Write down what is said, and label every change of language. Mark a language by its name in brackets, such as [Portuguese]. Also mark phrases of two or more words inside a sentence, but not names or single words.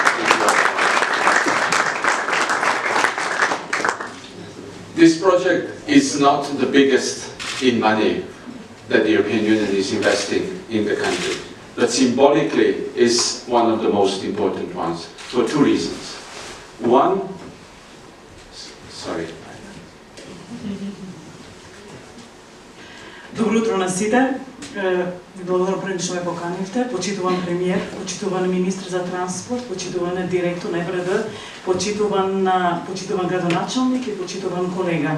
[English] This project is not the biggest in money that the European Union is investing in the country, but symbolically is one of the most important ones for two reasons. One, sorry. [Macedonian] Добро утро на сите. Ви благодарам пред што ме поканивте. Почитуван премиер, почитуван министр за транспорт, почитуван директор на ЕВРД, почитуван градоначалник и почитуван колега.